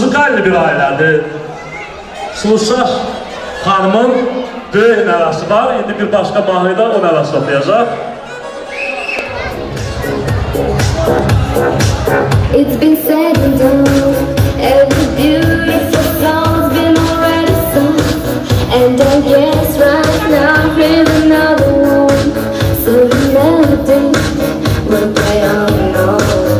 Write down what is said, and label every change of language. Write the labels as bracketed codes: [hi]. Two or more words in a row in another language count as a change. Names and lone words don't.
[az] gözəl bir ailədir. Sılsaş xanımın böyük nəvəsi var. İndi bir başqa mahnıda o nəvəsi oxuyacaq. [en] It's been said and done, every beautiful song's been already sung, and I guess right now here's another one. So the melody will play on and on.